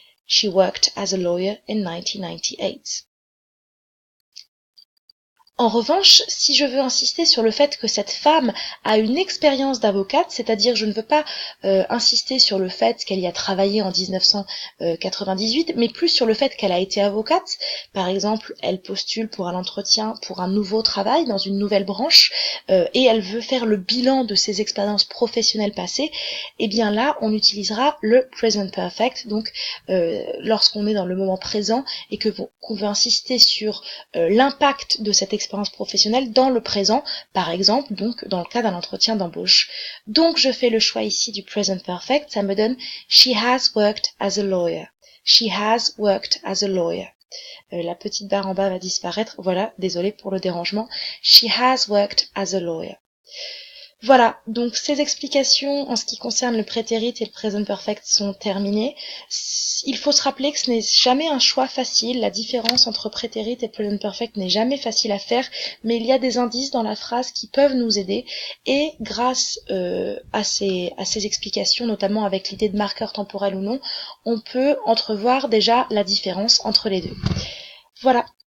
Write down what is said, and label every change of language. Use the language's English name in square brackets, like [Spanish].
[English] She worked as a lawyer in 1998. [French] En revanche, si je veux insister sur le fait que cette femme a une expérience d'avocate, c'est-à-dire je ne veux pas insister sur le fait qu'elle y a travaillé en 1998, mais plus sur le fait qu'elle a été avocate. Par exemple, elle postule pour un entretien pour un nouveau travail dans une nouvelle branche et elle veut faire le bilan de ses expériences professionnelles passées, et bien là, on utilisera le present perfect. Donc, lorsqu'on est dans le moment présent et qu'on veut insister sur l'impact de cette expérience professionnelle dans le présent, par exemple, donc dans le cas d'un entretien d'embauche. Donc je fais le choix ici du present perfect, ça me donne [English] She has worked as a lawyer. She has worked as a lawyer. [French] La petite barre en bas va disparaître, voilà, désolé pour le dérangement. [English] She has worked as a lawyer. [French] Voilà, donc ces explications en ce qui concerne le prétérit et le present perfect sont terminées. Il faut se rappeler que ce n'est jamais un choix facile, la différence entre prétérit et present perfect n'est jamais facile à faire, mais il y a des indices dans la phrase qui peuvent nous aider, et grâce à ces explications, notamment avec l'idée de marqueur temporel ou non, on peut entrevoir déjà la différence entre les deux. Voilà,